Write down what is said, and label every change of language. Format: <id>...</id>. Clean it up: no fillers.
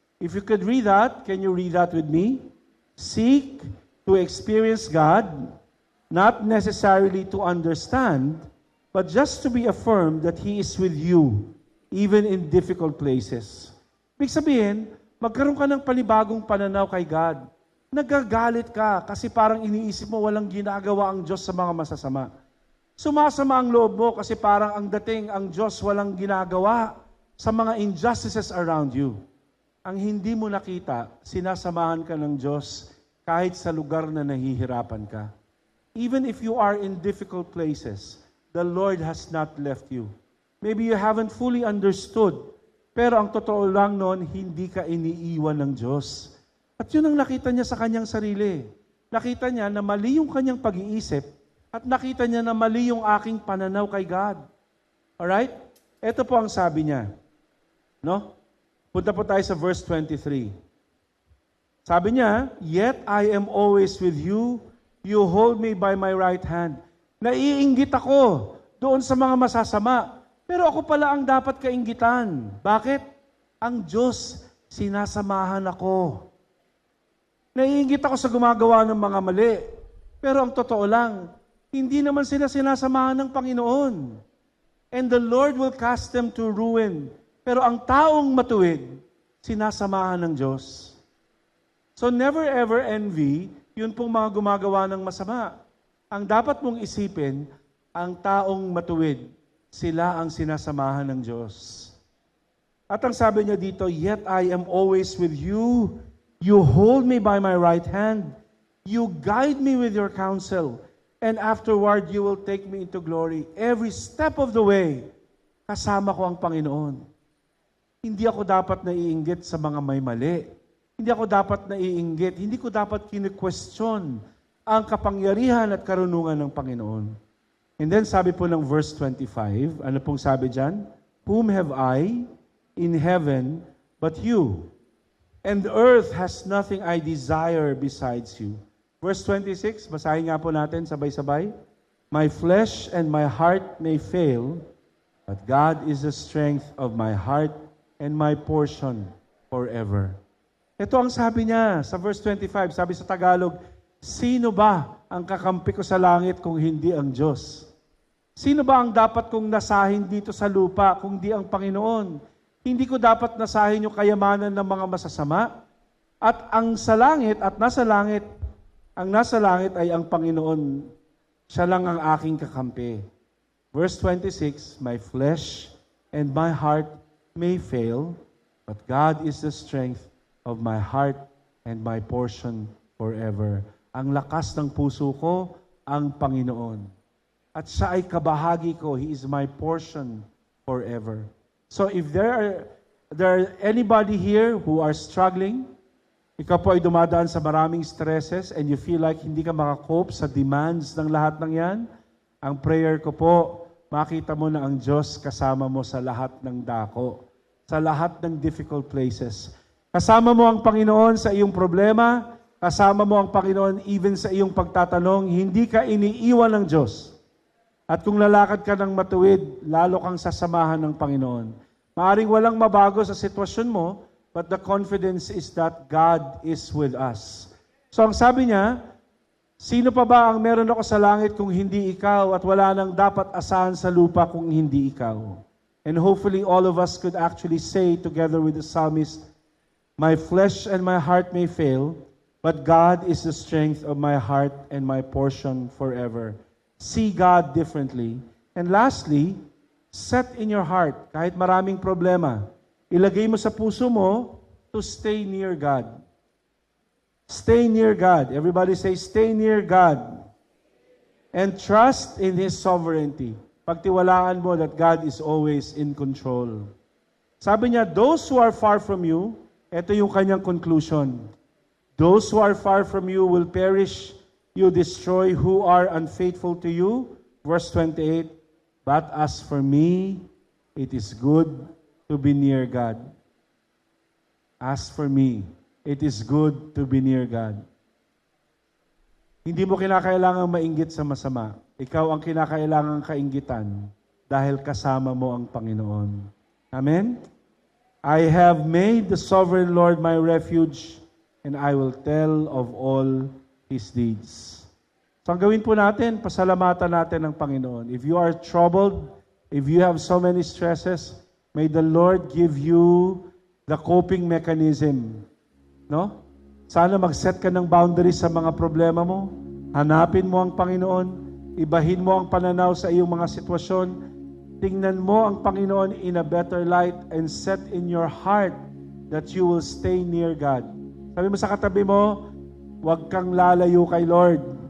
<en>If you could read that, can you read that with me? Seek to experience God, not necessarily to understand, but just to be affirmed that He is with you, even in difficult places.</en> <tl>Ibig sabihin, magkaroon ka ng panibagong pananaw kay God. Nagagalit ka kasi parang iniisip mo walang ginagawa ang Diyos sa mga masasama. Sumasama ang loob mo kasi parang ang dating ang Diyos walang ginagawa sa mga injustices around you. Ang hindi mo nakita, sinasamahan ka ng Diyos kahit sa lugar na nahihirapan ka.</tl> <en>Even if you are in difficult places, the Lord has not left you. Maybe you haven't fully understood,</en> <tl>pero ang totoo lang noon, hindi ka iniiwan ng Diyos. At yun ang nakita niya sa kanyang sarili. Nakita niya na mali yung kanyang pag-iisip at nakita niya na mali yung aking pananaw kay God. Alright? Ito po ang sabi niya. No? Punta po tayo sa verse 23. Sabi niya,</tl> <en>yet I am always with you, you hold me by my right hand.</en> <tl>Naiinggit ako doon sa mga masasama, pero ako pala ang dapat kainggitan. Bakit? Ang Diyos, sinasamahan ako. Naiinggit ako sa gumagawa ng mga mali, pero ang totoo lang, hindi naman sila sinasamahan ng Panginoon.</tl> <en>And the Lord will cast them to ruin.</en> <tl>Pero ang taong matuwid, sinasamahan ng Diyos.</tl> <en>So never ever envy,</en> <tl>yun pong mga gumagawa ng masama. Ang dapat mong isipin, ang taong matuwid, sila ang sinasamahan ng Diyos. At ang sabi niya dito,</tl> <en>yet I am always with you. You hold me by my right hand. You guide me with your counsel. And afterward, you will take me into glory. Every step of the way,</en> <tl>kasama ko ang Panginoon. Hindi ako dapat naiinggit sa mga may mali. Hindi ako dapat naiinggit. Hindi ko dapat kine-question ang kapangyarihan at karunungan ng Panginoon. And then sabi po ng verse 25, ano pong sabi dyan?</tl> <en>Whom have I in heaven but you? And the earth has nothing I desire besides you. Verse 26,</en> <tl>basahin nga po natin sabay-sabay.</tl> <en>My flesh and my heart may fail, but God is the strength of my heart and my portion forever.</en> <tl>Ito ang sabi niya sa verse 25, sabi sa Tagalog, sino ba ang kakampi ko sa langit kung hindi ang Diyos? Sino ba ang dapat kong nasahin dito sa lupa kung di ang Panginoon? Hindi ko dapat nasahin yung kayamanan ng mga masasama. At ang sa langit at nasa langit, ang nasa langit ay ang Panginoon. Siya lang ang aking kakampi.</tl> <en>Verse 26, my flesh and my heart may fail, but God is the strength of my heart and my portion forever.</en> <tl>Ang lakas ng puso ko, ang Panginoon. At siya ay kabahagi ko.</tl> <en>He is my portion forever. So if there are anybody here who are struggling,</en> <tl>ikaw po ay dumadaan sa maraming</tl> <en>stresses and you feel like</en> <tl>hindi ka makakope sa demands ng lahat ng yan, ang prayer ko po, makita mo na ang Diyos kasama mo sa lahat ng dako, sa lahat ng</tl> <en>difficult places.</en> <tl>Kasama mo ang Panginoon sa iyong problema, kasama mo ang Panginoon even sa iyong pagtatanong, hindi ka iniiwan ng Diyos. At kung lalakad ka ng matuwid, lalo kang sasamahan ng Panginoon. Maaring walang mabago sa sitwasyon mo,</tl> <en>but the confidence is that God is with us.</en> <tl>So ang sabi niya, sino pa ba ang meron ako sa langit kung hindi ikaw at wala nang dapat asahan sa lupa kung hindi ikaw?</tl> <en>And hopefully all of us could actually say together with the psalmist, my flesh and my heart may fail, but God is the strength of my heart and my portion forever. See God differently. And lastly, set in your heart,</en> <tl>kahit maraming problema, ilagay mo sa puso mo</tl> <en>to stay near God. Stay near God. Everybody say, stay near God. And trust in His sovereignty.</en> <tl>Pagtiwalaan mo</tl> <en>that God is always in control.</en> <tl>Sabi niya,</tl> <en>those who are far from you,</en> <tl>ito yung kanyang conclusion.</tl> <en>Those who are far from you will perish. You destroy who are unfaithful to you. Verse 28, but as for me, it is good to be near God. As for me, it is good to be near God.</en> <tl>Hindi mo kinakailangang mainggit sa masama. Ikaw ang kinakailangang kainggitan dahil kasama mo ang Panginoon. Amen?</tl> <en>I have made the sovereign Lord my refuge, and I will tell of all His deeds.</en> <tl>So ang gawin po natin, pasalamatan natin ang Panginoon.</tl> <en>If you are troubled, if you have so many stresses, may the Lord give you the coping mechanism.</en> <tl>No? Sana mag-set ka ng boundaries sa mga problema mo. Hanapin mo ang Panginoon. Ibahin mo ang pananaw sa iyong mga sitwasyon. Tingnan mo ang Panginoon</tl> <en>in a better light and set in your heart that you will stay near God.</en> <tl>Sabi mo sa katabi mo, huwag kang lalayo kay Lord.</tl>